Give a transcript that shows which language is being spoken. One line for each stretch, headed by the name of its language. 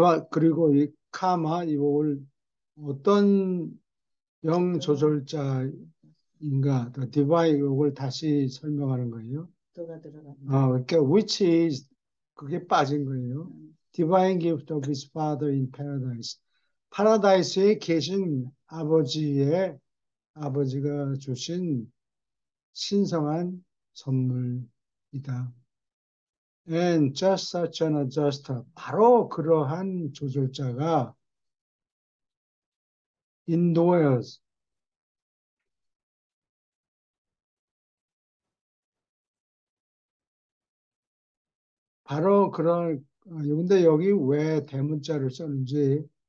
Korean: 그리고 이 카마, 이걸 어떤 영 또, 조절자인가, 또 디바이 이걸 다시 설명하는 거예요. 또가 들어갔네. 그러니까
English: which is
Korean: 그게 빠진 거예요. 음,
English: Divine gift of his father in paradise.
Korean: 파라다이스에 계신 아버지가 주신 신성한 선물이다.
English: And just such an adjuster.
Korean: 바로 그러한 조절자가 indoors. 바로 근데 여기 왜 대문자를 썼는지,